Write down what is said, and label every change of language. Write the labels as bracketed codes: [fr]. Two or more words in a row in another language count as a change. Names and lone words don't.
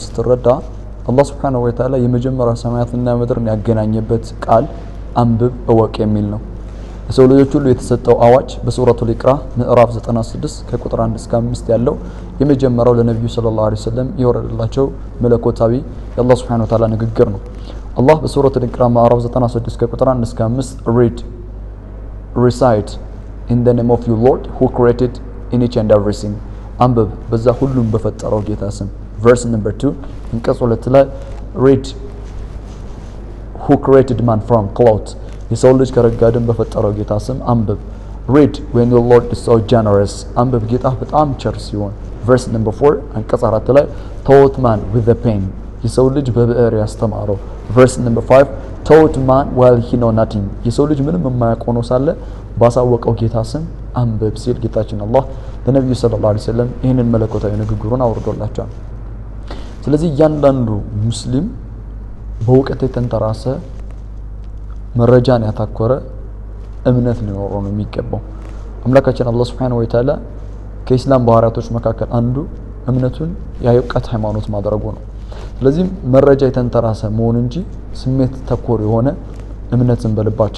[am] ስትረዳ አላህ [ar] سبحانه وتعالى [am] የመጀመሪያ ሰማያትና ምድርን ያገናኘበት ቃል አንብብ እወቅ የሚል ነው። ለሰው ልጆች ሁሉ የተሰጠው አዋጅ በሱረቱል ኢቅራ ምዕራፍ 96 ከቁጥር 1 እስከ 5 ያለው የመጀመሪያው ለነብዩ [ar] صلى الله عليه وسلم [am] የወረደላቸው መለኮታዊ የአላህ [ar] سبحانه وتعالى [am] ንግግር ነው። አላህ በሱረቱል ኢቅራ ምዕራፍ 96 ከቁጥር 1 እስከ 5 [en] recite in the name of your Lord who created in each and everything [am] አንብብ በዛ ሁሉም በፈጠረው ጌታ ስም። [en] verse number 2 [am] አንቀጽ 2 ላይ [en] read who created man from cloth [am] የሰው ልጅ ከረጋድን በፈጠረው ጌታ ስም አንብብ። [en] read when your Lord is so [am] generous አንብብ ጌታ በጣም ቸር ሲሆን። [en] verse number 4 [am] አንቀጽ 4 ላይ [en] taught man with the pen [am] የሰው ልጅ በብዕር ያስተማረው። [en] verse number 5 taught man while he know nothing [am] የሰው ልጅ ምንም የማያውቅ ሆኖ ሳለ ባሳወቀው ጌታ ስም አንብብ ሲል ጌታችን አላህ ለነብዩ [ar] صلى الله عليه وسلم [am] ይህንን መለኮታዊ ንግግሩን አውርዶላቸዋል። ስለዚህ እያንዳንዱ ሙስሊም በእውቀት የተንተራሰ መረጃን ያተኮረ እምነት ሊኖረው ነው የሚገባው። አምላካችን አላህ [ar] سبحانه وتعالى [am] ከኢስላም ባህሪያቶች መካከል አንዱ እምነቱን የእውቀት ሃይማኖት ማድረጉ ነው። ስለዚህ መረጃ የተንተራሰ መሆን እንጂ ስሜት ተኮር የሆነ እምነትን በልባቸው